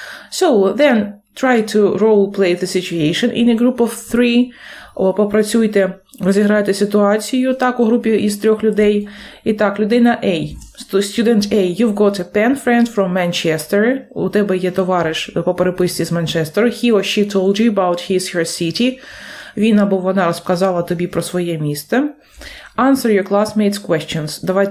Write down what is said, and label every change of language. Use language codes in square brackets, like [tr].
[en] So, then try to role-play the situation in a group of 3. [uk] Попрацюйте, розіграйте ситуацію, так, у групі із 3 людей. І так, людина A. [en] Student A, you've got a pen friend from Manchester. [uk] У тебе є товариш по переписці з Манчестера. [en] He or she told you about his her city. [uk] Він або вона розказала тобі про своє місто. [en] Answer your classmates' questions.